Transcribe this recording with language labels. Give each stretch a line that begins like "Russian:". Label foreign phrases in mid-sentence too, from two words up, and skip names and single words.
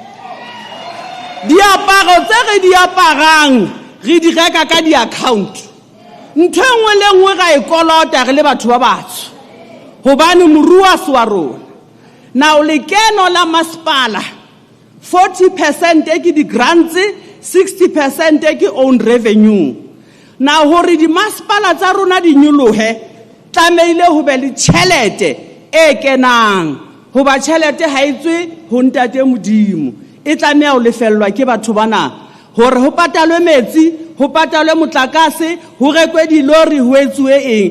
Southern Sotho: Diaparo tse re di aparang re di reka ka di-account. Ntho enngwe le enngwe ga e kolota re le batho ba batsho hobane moruo wa rona. Now lekeno la masepala 40% ke di grants, 60% ke
English: own revenue.
Southern Sotho: Now hore di masepala tsa rona di nyolohe, tlameile ho be le tjhelete e kenang. Hoba tjhelete ha etswe ho ntate Modimo. E tlameha ho lefellwa ke batho bana. Hore ho patalwe metsi, ho patalwe motlakase, ho rekwe dilori, ho etsuwe eng.